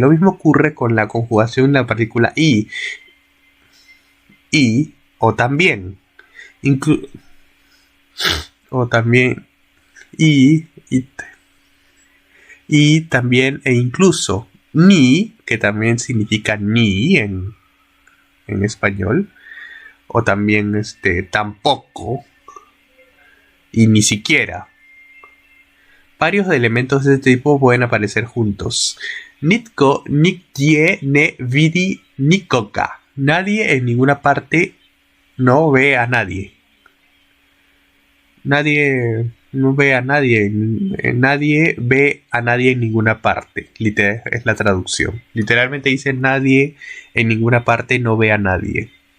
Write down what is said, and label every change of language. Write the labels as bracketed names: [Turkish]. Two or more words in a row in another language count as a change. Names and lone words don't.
[Spanish] Lo mismo ocurre con la conjugación de la partícula i, o también, y también e incluso, ni, que también significa ni en español, o también tampoco y ni siquiera. Varios elementos de este tipo pueden aparecer juntos. [Croatian] Nitko, nikye, ne vidi, nikoka. [Spanish] Nadie en ninguna parte no ve a nadie. Nadie no ve a nadie. Nadie ve a nadie en ninguna parte. Es la traducción. Literalmente dice nadie en ninguna parte no ve a nadie.